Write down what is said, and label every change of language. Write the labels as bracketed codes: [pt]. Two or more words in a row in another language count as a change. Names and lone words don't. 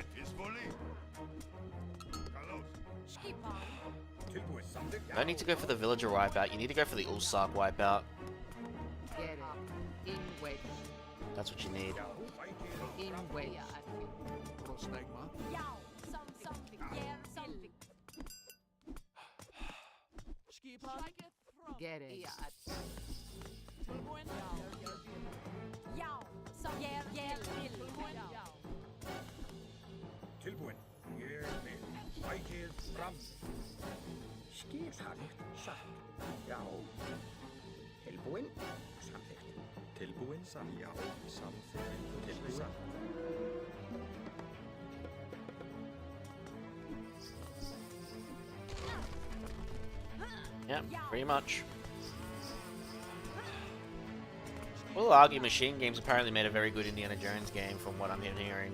[en] You don't need to go for the villager wipeout, you need to go for the Ulsark wipeout. Get it. In wedge. That's what you need. In wedge. Get it. [is] Tilbúin. Ég vil. Sækið fram. Skiphalegt. Satt. Já. Tilbúin. Samþykkt. Tilbúin. Já. Samþykkt. Tilbúin. [en] Yeah, pretty much. We'll argue Machine Games apparently made a very good Indiana Jones game from what I'm hearing.